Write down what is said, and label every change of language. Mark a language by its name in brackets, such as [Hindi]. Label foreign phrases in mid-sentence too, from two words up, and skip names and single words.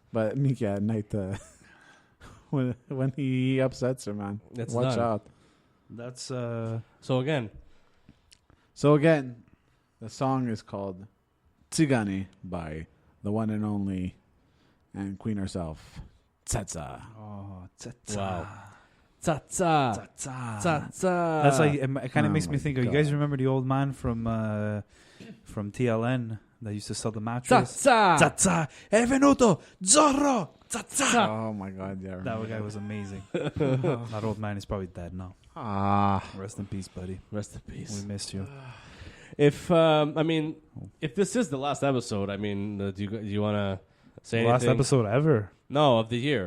[English] but Mika at night when he upsets her, man, It's watch done. out. That's So again, So again, the song is called Tsigani by the one and only and queen herself, Tsetsa. oh, tsa-tsa. Wow. Tsa-tsa. Tsa-tsa. Tsa-tsa. That's like it kind Oh of makes me my think of, you guys God. remember the old man from TLN that used to sell the mattress? Tsa-tsa. [Italian] Tsa-tsa. È venuto Zorro. Tsa-tsa. [English] Oh my god, yeah. I That remember guy was amazing. That old man is probably dead now. Ah, Rest in peace, buddy. Rest in peace. We missed you. If if this is the last episode, do you want to say Last anything? episode ever. No, of the year.